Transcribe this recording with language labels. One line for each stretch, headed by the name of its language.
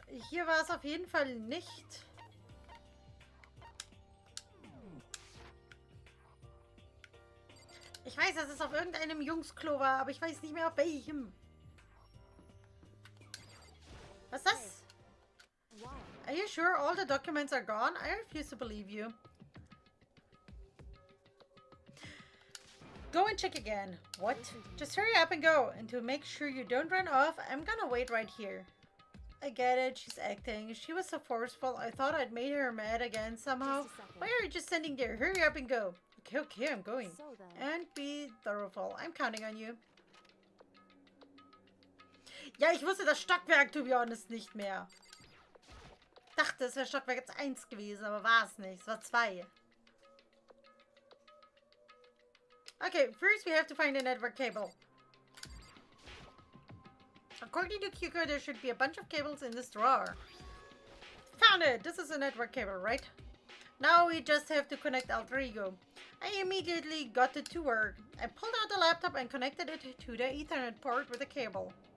German: Hier war es auf jeden Fall nicht. Ich weiß, dass es auf irgendeinem Jungsklo war, aber ich weiß nicht mehr auf welchem. Was ist das?
English: Why? Are you sure all the documents are gone? I refuse to believe you. Go and check again. What? Just hurry up and go. And to make sure you don't run off, I'm gonna wait right here. I get it. She's acting. She was so forceful. I thought I'd made her mad again somehow. Just a second. Why are you just standing there? Hurry up and go. Okay, okay, I'm going. So then, And be thoroughful. I'm counting on you.
German: Ja, ich wusste das Stockwerk,
English: to be honest,
German: nicht mehr. Dachte, es wäre Stockwerk jetzt 1 gewesen, aber war es nicht. Es war 2.
English: Okay, first we have to find a network cable. According to Kyoko, there should be a bunch of cables in this drawer. Found it! This is a network cable, right? Now we just have to connect Alter Ego. I immediately got it to work. I pulled out the laptop and connected it to the Ethernet port with a cable.